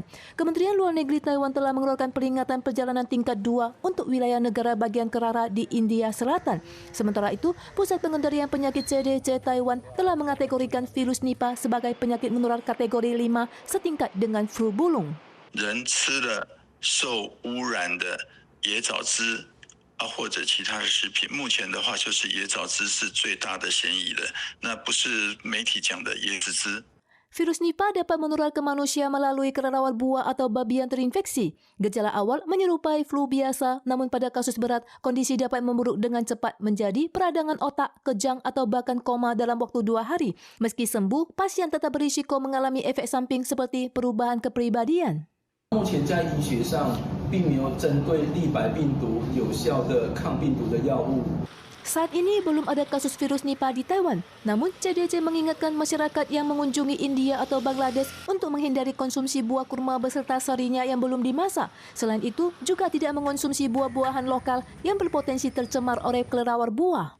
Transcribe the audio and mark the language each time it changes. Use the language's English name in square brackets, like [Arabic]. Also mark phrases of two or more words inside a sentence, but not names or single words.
[Indonesian] Kementerian Luar Negeri Taiwan telah mengeluarkan peringatan perjalanan tingkat 2 untuk wilayah negara bagian Kerala di India Selatan. Sementara itu, Pusat Pengendalian Penyakit CDC Taiwan telah mengategorikan virus Nipah sebagai penyakit menular kategori 5 setingkat dengan flu burung. [Chinese] 受污染的野藻汁或者其他的食品，目前的话就是野藻汁是最大的嫌疑的，那不是媒体讲的椰子汁。 [Indonesian] Virus Nipah dapat menular ke manusia melalui kelelawar buah atau babi yang terinfeksi. Gejala awal menyerupai flu biasa, namun pada kasus berat, kondisi dapat memburuk dengan cepat menjadi peradangan otak, kejang, atau bahkan koma dalam waktu 2 hari. Meski sembuh, pasien tetap berisiko mengalami efek samping seperti perubahan kepribadian. [Chinese] 目前在医学上并没有针对立白病毒有效的抗病毒的药物。 [Indonesian] Saat ini belum ada kasus virus Nipah di Taiwan. Namun, CDC mengingatkan masyarakat yang mengunjungi India atau Bangladesh untuk menghindari konsumsi buah kurma beserta sarinya yang belum dimasak. Selain itu, juga tidak mengonsumsi buah-buahan lokal yang berpotensi tercemar oleh kelelawar buah.